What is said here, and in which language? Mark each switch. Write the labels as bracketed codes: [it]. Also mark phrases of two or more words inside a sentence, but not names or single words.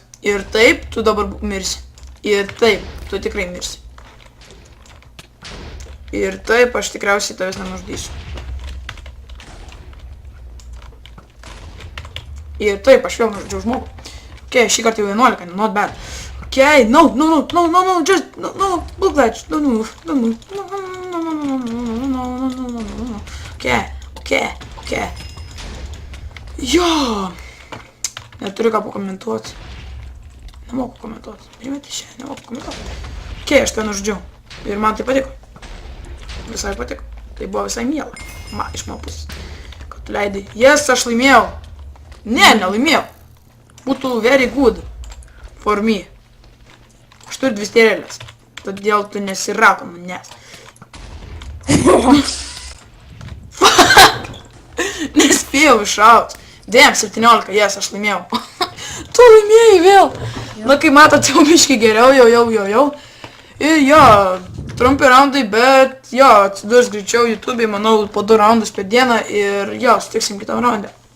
[lt] Ir taip, tu dabar mirsi. Ir taip, tu tikrai mirsi. Ir taip, aš tikriausiai tavęs nenužudysiu. Ir taip, aš vėl nužudžiau žmogų. Ok, šį kartą jau 11, [en] not bad. Ok, no, just, no, look that, no. Ok. [lt] Jo. Neturiu ką pakomentuoti. Nemoku komentuoti. Primeti šią, nemoku komentuoti. Ok, aš tą nužudžiau. Ir man tai patiko. Visai patiko. Tai buvo visai miela. Iš mano pusės. Kad tu leidai. Yes, aš laimėjau. Ne, nelaimėjau. Būtų [en] very good for me. [lt] Aš turiu 2 strėlės. Todėl tu nesirauka manęs. Nespėjau iššaut. Damn, 17, yes, aš laimėjau. Tu laimėjai vėl. Na, kai matot, jau biškai geriau, jau. Ir jo, trumpi raundai, bet jo, atsidurs greičiau YouTube'ai, manau, po 2 raundus per dieną ir jo, sutiksim kitam raunde.